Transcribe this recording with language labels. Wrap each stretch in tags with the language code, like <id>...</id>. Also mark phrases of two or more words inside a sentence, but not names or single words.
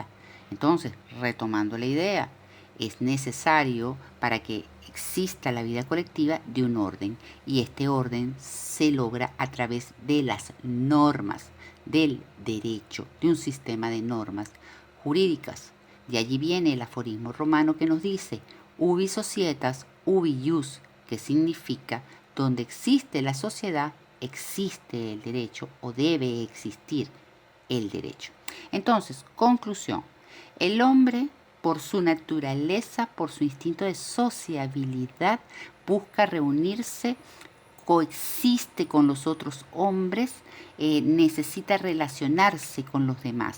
<es>Entonces, retomando la idea, es necesario para que exista la vida colectiva de un orden, y este orden se logra a través de las normas, del derecho, de un sistema de normas jurídicas. De allí viene el aforismo romano que nos dice</es> <la>ubi societas, ubi ius,</la> <es>que significa donde existe la sociedad, existe el derecho o debe existir el derecho. Entonces, conclusión, el hombre por su naturaleza, por su instinto de sociabilidad, busca reunirse, coexiste con los otros hombres, necesita relacionarse con los demás.</es>